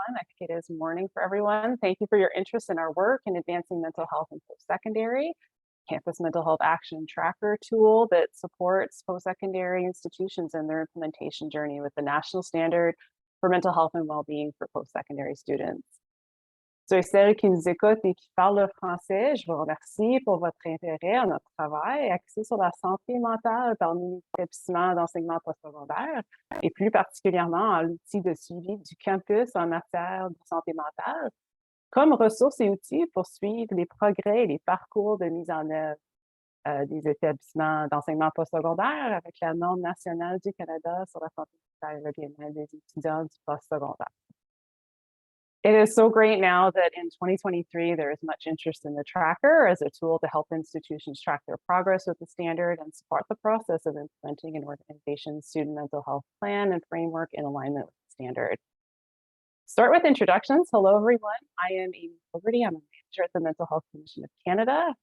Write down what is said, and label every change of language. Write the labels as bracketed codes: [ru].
[en] I think it is morning for everyone. Thank you for your interest in our work in advancing mental health in post-secondary. Campus Mental Health Action Tracker tool that supports post-secondary institutions in their implementation journey with the national standard for mental health and well-being for post-secondary students. [fr] Ceux et celles qui nous écoutent et qui parlent le français, je vous remercie pour votre intérêt à notre travail axé sur la santé mentale parmi les établissements d'enseignement postsecondaire et plus particulièrement à l'outil de suivi du campus en matière de santé mentale comme ressources et outils pour suivre les progrès et les parcours de mise en œuvre des établissements d'enseignement postsecondaire avec la norme nationale du Canada sur la santé mentale et le bien-être des étudiants du postsecondaire. [en] It is so great now that in 2023, there is much interest in the tracker as a tool to help institutions track their progress with the standard and support the process of implementing an organization's student mental health plan and framework in alignment with the standard. Start with introductions. Hello, everyone. I am Amy Fogarty. I'm a manager at the Mental Health Commission of Canada.